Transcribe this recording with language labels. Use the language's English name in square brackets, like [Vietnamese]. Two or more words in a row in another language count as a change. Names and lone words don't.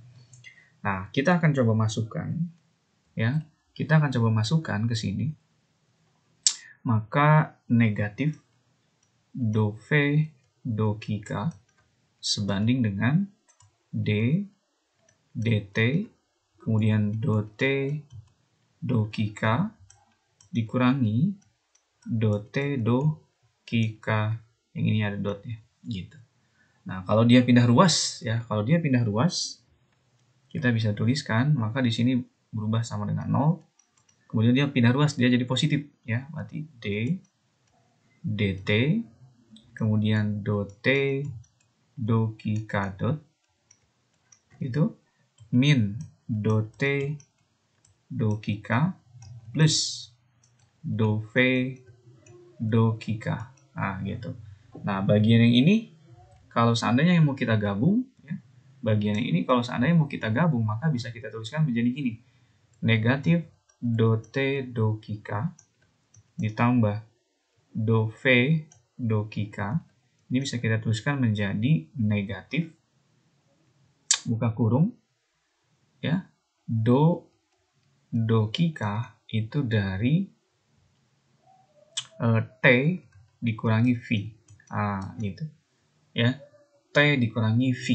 [Indonesian] Nah, kita akan coba masukkan, ya. Kita akan coba masukkan ke sini. Maka negatif do V do Kika sebanding dengan D dt, kemudian do T do Kika dikurangi do T do Kika, yang ini ada dotnya, gitu. Nah, kalau dia pindah ruas, ya, kalau dia pindah ruas, kita bisa tuliskan, maka di sini berubah sama dengan 0. Kemudian dia pindah ruas, dia jadi positif, ya, berarti D dt, kemudian do T do Kika dot, itu min do T do Kika plus do V do Kika. Nah, gitu. Nah, bagian yang ini kalau seandainya yang mau kita gabung, ya, bagian yang ini kalau seandainya mau kita gabung, maka bisa kita tuliskan menjadi gini. Negatif do T do Kika ditambah do V do Kika. Ini bisa kita tuliskan menjadi negatif, buka kurung, ya, do Kika itu dari T dikurangi V. Ah, gitu. Ya, T dikurangi V.